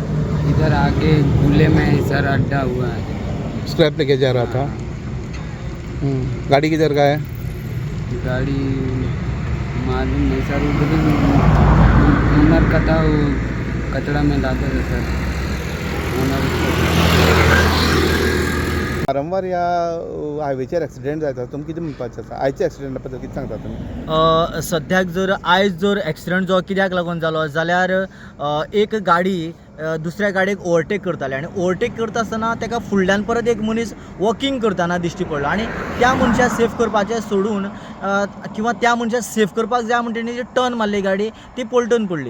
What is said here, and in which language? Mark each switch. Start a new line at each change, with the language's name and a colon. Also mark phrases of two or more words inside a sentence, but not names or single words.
Hindi: इधर आगे गुले में सर अड्डा हुआ है। स्क्रैप लेके जा रहा था। गाड़ी किधर का है? गाड़ी मालूम नहीं सर, उधर ओनर का था, वो कचरा में लाते थे सर ओनर।
Konkani: वारंवार या हायवेचेर एक्सिडेंट जाता, तुम कितें म्हणपाचें आसा? आयच्या एक्सिडेंटा बद्दल कितें सांगता तुमी? सद्याक जर आयज जर एक्सिडंट जो कित्याक लागून जालो जाल्यार एक गाडी दुसऱ्या गाडयेक ओवरटेक करताले आनी ओवरटेक करता आसतना ताका फुडल्यान परत एक मनीस वॉकिंग करतना दिश्टी पडलो आनी त्या मनशाक सेफ करपाचें सोडून किंवा त्या मनशाक सेफ करपाक जाय म्हणटणी जी टर्न मारली गाडी ती पलटून पडली.